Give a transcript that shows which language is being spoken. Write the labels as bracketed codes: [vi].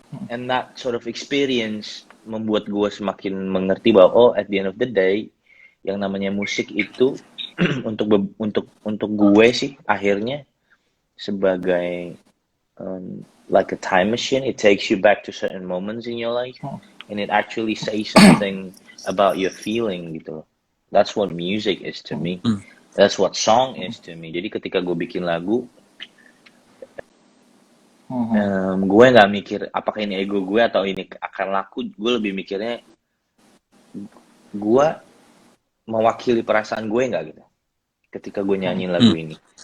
[en] And that sort of experience [id] membuat gue semakin mengerti bahwa [en] at the end of the day [id] yang namanya musik itu untuk gue sih akhirnya sebagai [en] like a time machine. It takes you back to certain moments in your life and it actually says something about your feeling [id] gitu loh. [en] That's what music is to me. That's what song is to me. [id] Jadi ketika gue bikin lagu, gue nggak mikir apakah ini ego gue atau ini akan laku. Gue lebih mikirnya gue mewakili perasaan gue nggak gitu ketika gue nyanyiin lagu ini.